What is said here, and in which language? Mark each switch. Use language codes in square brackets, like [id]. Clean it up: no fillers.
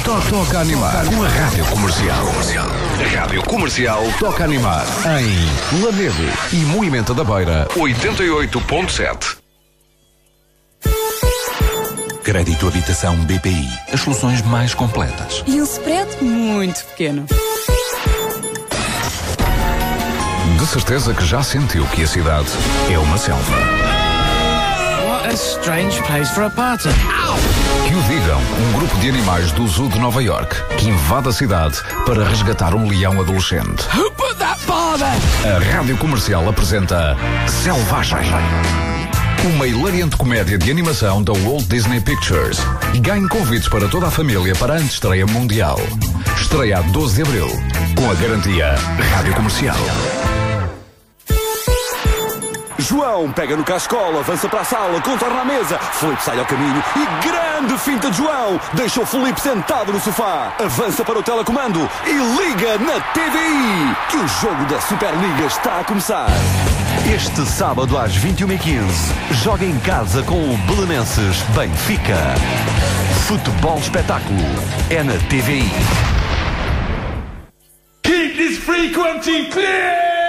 [pt] Toca a animar. Uma Rádio Comercial. Rádio Comercial Toca Animar em Lamego e Moimenta da Beira 88.7. Crédito Habitação BPI. As soluções mais completas. E um spread muito pequeno. De certeza que já sentiu que a cidade é uma selva. [en] What a strange place for a party. Ow! [pt] Que o digam um grupo de animais do Zoo de Nova York que invade a cidade para resgatar um leão adolescente. [en] Who put that bother? [pt] A Rádio Comercial apresenta Selvagem. Uma hilariante comédia de animação da Walt Disney Pictures. Ganhe convites para toda a família para a antestreia mundial. Estreia 12 de Abril. Com a garantia Rádio Comercial. João pega no cascol, avança para a sala, contorna a mesa. Filipe sai ao caminho e grande finta de João. Deixa o Filipe sentado no sofá. Avança para o telecomando e liga na TVI. Que o jogo da Superliga está a começar. Este sábado às 21h15, joga em casa com o Belenenses Benfica. Futebol espetáculo é na TVI. [en] Keep this frequency clear!